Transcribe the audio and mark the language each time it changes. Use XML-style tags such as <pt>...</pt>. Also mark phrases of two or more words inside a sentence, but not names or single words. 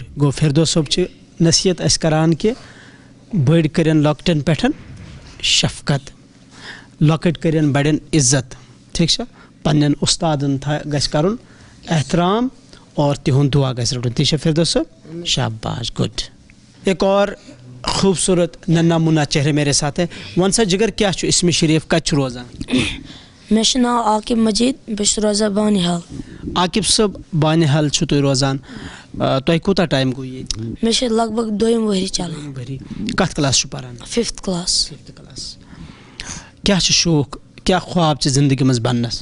<ks>گوٚو فردوس صٲب چھِ نصیحت اَسہِ کَران کہِ بٔڑۍ کٔرِنۍ لۄکٹٮ۪ن پٮ۪ٹھ شفقت, لۄکٕٹۍ کٔرِنۍ بَڑٮ۪ن عزت, ٹھیٖک چھا, پنٛنٮ۪ن اُستادَن گژھِ کَرُن احترام اور تِہُنٛد دُعا گژھِ رَٹُن. ٹھیٖک چھا فردوس صٲب؟ شاباش, گُڈ.</ks> <ur>ایک اور خوٗبصوٗرت ننا مُنا چہرے میرے ساتھ ہے.</ur> <ks>وَن سا جِگر کیٛاہ چھُ اِسمِ شریٖف کَتہِ چھُ روزان؟ مےٚ چھُ ناو عاقب مجیٖد, بہٕ چھُس روزان بانِحال. عاقب صٲب بانِحال چھُو تُہۍ روزان, تۄہہِ کوٗتاہ ٹایم گوٚو ییٚتہِ؟ مےٚ چھِ لگ بگ 2 ؤری چلان. ؤری. کَتھ کلاس چھُ پَران؟ 5th کلاس. کیٛاہ چھُ شوق, کیٛاہ خواب چھِ زندگی منٛز بَننَس؟</ks>